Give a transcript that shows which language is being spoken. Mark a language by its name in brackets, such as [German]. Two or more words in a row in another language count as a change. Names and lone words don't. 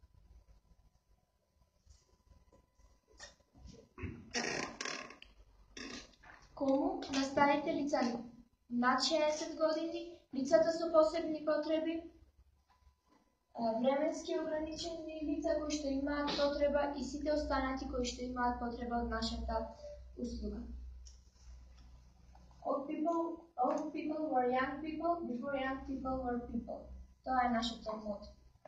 [Macedonian] Кому? На старите лица над 60 години, лицата со посебни потреби, временски ограничени лица кои што имаат потреба и сите останати кои што имаат потреба од нашата услуга. [English] Old people were young people before young people were people. [Macedonian] Тоа е нашето мото.